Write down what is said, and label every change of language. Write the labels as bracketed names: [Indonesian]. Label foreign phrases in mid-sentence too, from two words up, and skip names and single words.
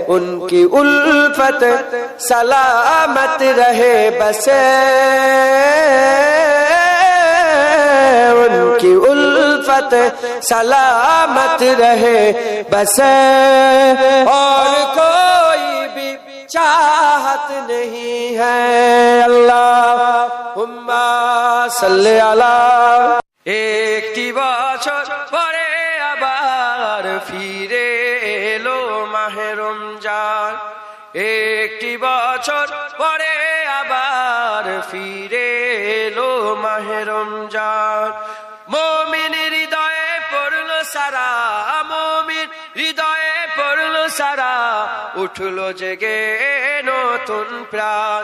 [Urdu] ان کی الفت سلامت رہے بس، ان کی الفت سلامت رہے بس، اور کوئی بھی چاہت نہیں ہے۔ [Arabic] اللہم صلی علی۔ [Bangla] ایکটি বছর পরে আবার ফিরে এলো মাহে রমজান, একটি বছর পরে আবার ফিরে এলো মাহে রমজান। মুমিন হৃদয়ে পড়লো সারা, মুমিন হৃদয়ে পড়লো সারা, উঠলো জেগে নতুন প্রাণ।